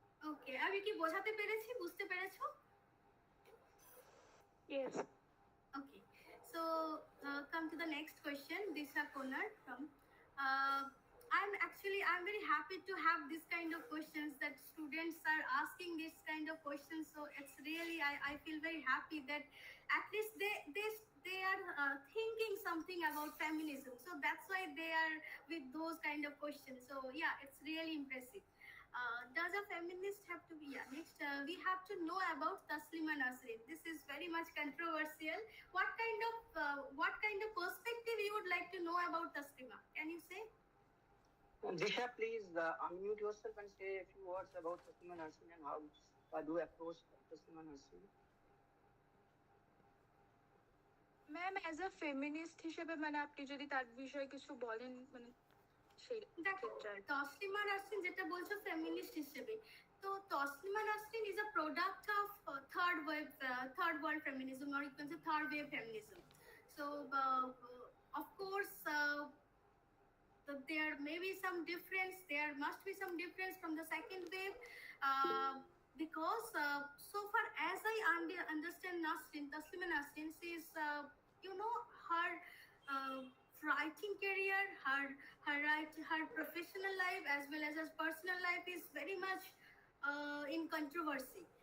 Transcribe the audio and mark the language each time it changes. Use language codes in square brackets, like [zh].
[bn] Okay, আমি কি বোঝাতে পেরেছি, বুঝতে পেরেছো? [en] Yes. Okay, so come to the next question. Disha Konar from I'm very happy to have this kind of questions, that students are asking this kind of questions. So it's really, I feel very happy that at least they are thinking something about feminism. So that's why they are with those kind of questions. So yeah, it's really impressive. Does a feminist have to be? Yeah, next we have to know about Taslima Nasrin. This is very much controversial. What kind of perspective you would like to know about Taslima? Can you say? Disha, please unmute yourself and say a few words about Taslima Nasrin and how do you approach Taslima Nasrin? [bn] Ma'am [en] as a feminist [bn] হিসেবে মানে আপনি যদি তার বিষয়ে কিছু বলেন, মানে সেই তসলিমা নাসরিন যেটা বলছো ফেমিনিস্ট হিসেবে, তো Taslima Nasrin [en] Is a product of third world feminism, or you can say third wave feminism. So of course there may be some difference, there must be some difference from the second wave, because so far as I understand Nasrin, Taslima Nasrin, she is her writing career, her professional life as well as her personal life is very much in controversy.